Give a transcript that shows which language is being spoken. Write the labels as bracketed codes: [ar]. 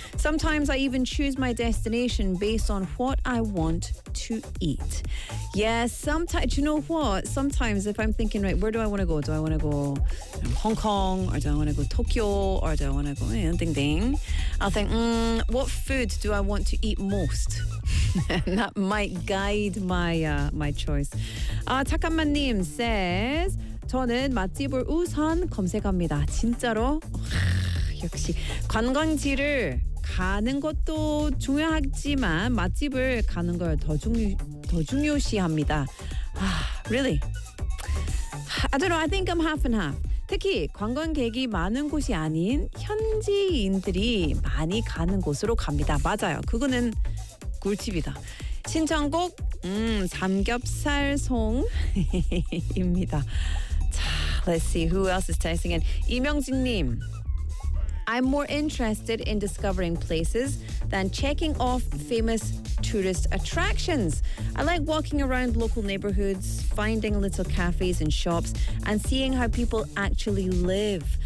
[en] Sometimes I even choose my destination based on what I want to eat. Yes, sometimes, you know what? Sometimes if I'm thinking, right, where do I want to go? Do I want to go Hong Kong, or do I want to go Tokyo, or do I want to go ding ding? I'll think, what food do I want to eat most? And that might guide my choice. [ko] 잠깐만님 [en] says, [ko] 저는 맛집을 우선 검색합니다. 진짜로? 역시 관광지를 가는 것도 중요하지만 맛집을 가는 걸 더 중요시합니다. [en] Really? I don't know. I think I'm half and half. [ko] 특히 관광객이 많은 곳이 아닌 현지인들이 많이 가는 곳으로 갑니다. 맞아요. 그거는 꿀팁이다. 신청곡 삼겹살송입니다. [en] Let's see who else is texting in. 이명진님. I'm more interested in discovering places than checking off famous tourist attractions. I like walking around local neighborhoods, finding little cafes and shops, and seeing how people actually live.